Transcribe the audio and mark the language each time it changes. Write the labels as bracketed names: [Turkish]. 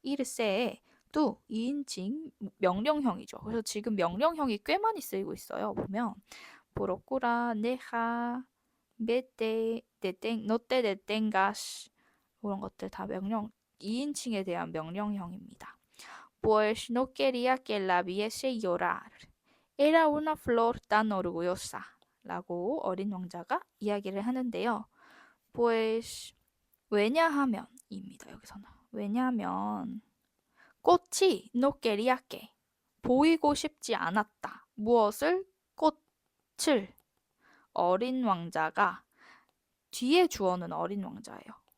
[Korean] irse 또 2인칭 명령형이죠. 그래서 지금 명령형이 꽤 많이 쓰이고 있어요. 보면 procura, deja, vete, [Spanish] no te detengas [Korean] 이런 것들 다 2인칭에 대한 명령형입니다. [Spanish] Pues no quería que la viese llorar. Era una flor tan orgullosa. [Korean] 라고 어린 왕자가 이야기를 하는데요. Pues 왜냐하면입니다. 여기서는 왜냐하면 꽃이 [Spanish] no quería que [Korean] 보이고 싶지 않았다. 무엇을? 꽃을. 어린 왕자가 뒤에 주어는 어린 왕자예요.